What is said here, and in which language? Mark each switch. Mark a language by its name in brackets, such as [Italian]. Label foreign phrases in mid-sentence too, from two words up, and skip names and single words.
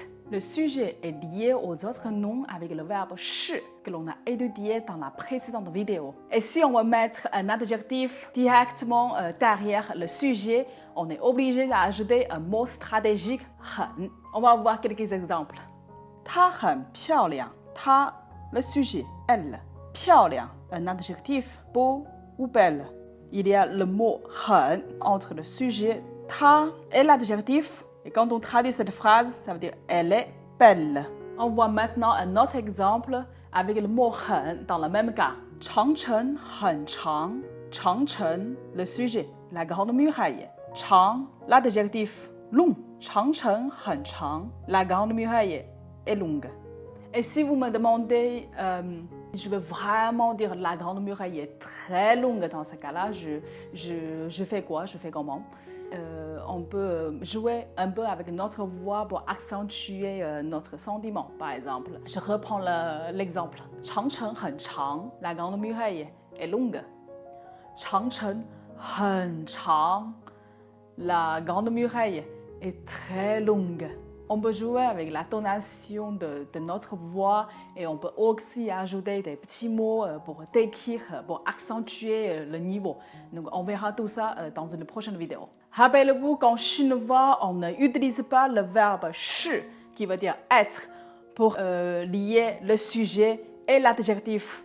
[French] Le sujet est lié aux autres noms avec le verbe shi que l'on a étudié dans la précédente vidéo. Et si on veut mettre un adjectif directement derrière le sujet, on est obligé d'ajouter un mot stratégique hen. On va voir quelques exemples. [Chinese] 她很漂亮. 她, [French] le sujet, elle. [Chinese] 漂亮, [French] un adjectif, beau ou belle. Il y a le mot 很 entre le sujet 她 et l'adjectif. Et quand on traduit cette phrase, ça veut dire elle est belle. On voit maintenant un autre exemple avec le mot 很 dans le même cas. [Chinese] 长城很长. 长城, [French] le sujet, la grande muraille. 长, l'adjectif, long. [Chinese] 长城很长. [French] La grande muraille est longue. Et si vous me demandez si je veux vraiment dire la grande muraille est très longue dans ce cas-là, je fais quoi? Je fais comment? On peut jouer un peu avec notre voix pour accentuer notre sentiment, par exemple. Je reprends l'exemple. [Chinese] 长城很长, [French] la grande muraille est longue. [Chinese] 长城很长, [French] la grande muraille est très longue. On peut jouer avec la tonation de notre voix et on peut aussi ajouter des petits mots pour décrire, pour accentuer le niveau. Donc, on verra tout ça dans une prochaine vidéo. Rappelez-vous qu'en chinois, on n'utilise pas le verbe shi, qui veut dire être, pour lier le sujet et l'adjectif.